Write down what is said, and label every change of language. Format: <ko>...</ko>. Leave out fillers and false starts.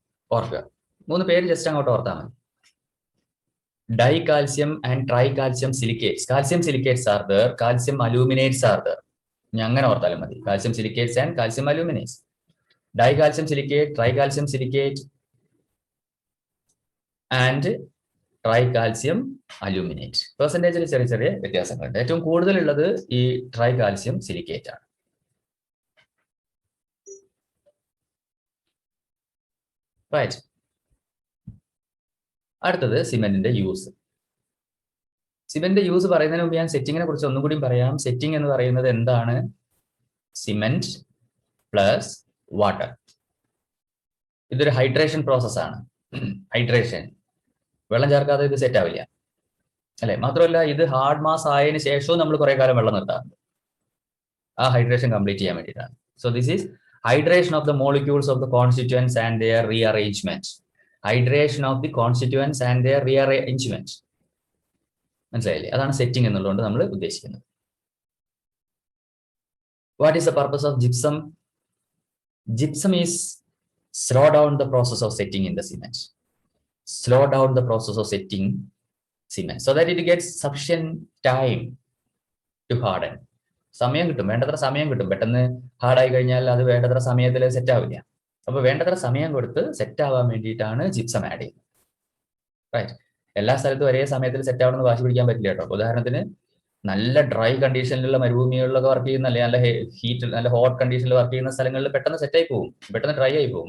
<ml>ഓർക്കുക, 3 പേര് ജസ്റ്റ് അങ്ങോട്ട് ഓർത്താൽ മതി.</ml> <en>Dicalcium and tricalcium silicates. Calcium silicates are there, calcium aluminates are there.</en> <ml>അങ്ങനെ ഓർത്താലും മതി.</ml> <en>Calcium silicates and calcium aluminates. Dicalcium silicate, tricalcium silicate and tricalcium aluminate.</en> <ml>പെർസെന്റേജിൽ ചെറിയ ചെറിയ വ്യത്യാസങ്ങളുണ്ട്. ഏറ്റവും കൂടുതലുള്ളത് ഈ ട്രൈകാൽസ്യം സിലിക്കേറ്റ് ആണ്.</ml> <en>Right.</en> <ml>അടുത്തത് സിമെന്റിന്റെ യൂസ്. സിമെന്റ് യൂസ് പറയുന്നതിന് മുമ്പ് ഞാൻ സെറ്റിങ്ങിനെ കുറിച്ച് ഒന്നും കൂടി പറയാം. സെറ്റിംഗ് എന്ന് പറയുന്നത് എന്താണ്? Cement plus water. ഇതൊരു ഹൈഡ്രേഷൻ പ്രോസസ് ആണ്. ഹൈഡ്രേഷൻ, വെള്ളം ചേർക്കാതെ ഇത് സെറ്റ് ആവില്ല, അല്ലെ? മാത്രമല്ല ഇത് ഹാർഡ് മാസ് ആയതിനു ശേഷവും നമ്മൾ കുറെ കാലം വെള്ളം നിർത്താറുണ്ട്, ആ ഹൈഡ്രേഷൻ കംപ്ലീറ്റ് ചെയ്യാൻ വേണ്ടിയിട്ടാണ്.</ml> <en>So this is hydration of the molecules of the constituents and their rearrangement. Hydration of the constituents and their rearrangement.</en> <ml>മനസ്സിലായില്ലേ? അതാണ് സെറ്റിംഗ് എന്നുള്ളതുകൊണ്ട് നമ്മൾ ഉദ്ദേശിക്കുന്നത്.</ml> <en>What is the purpose of gypsum? Gypsum is slow down the process of setting in the cement. Slow down the process of setting cement so that it gets sufficient time to harden.</en> <ml>സമയം കിട്ടും, വേണ്ടത്ര സമയം കിട്ടും. പെട്ടെന്ന് ഹാർഡായി കഴിഞ്ഞാൽ അത് വേണ്ടത്ര സമയത്തിൽ സെറ്റ് ആവില്ല. അപ്പൊ വേണ്ടത്ര സമയം കൊടുത്ത് സെറ്റ് ആവാൻ വേണ്ടിയിട്ടാണ് ജിപ്സം ആഡ് ചെയ്യുന്നത്. റൈറ്റ്. എല്ലാ സ്ഥലത്തും ഒരേ സമയത്തിൽ സെറ്റ് ആവണമെന്ന് വാശി പിടിക്കാൻ പറ്റില്ല കേട്ടോ. ഉദാഹരണത്തിന് നല്ല ഡ്രൈ കണ്ടീഷനിലുള്ള മരുഭൂമികളിലൊക്കെ വർക്ക് ചെയ്യുന്ന, അല്ലെങ്കിൽ നല്ല ഹീറ്റ്, നല്ല ഹോട്ട് കണ്ടീഷനിൽ വർക്ക് ചെയ്യുന്ന സ്ഥലങ്ങളിൽ പെട്ടെന്ന് സെറ്റായി പോകും, പെട്ടെന്ന് ഡ്രൈ ആയി പോകും.</ml>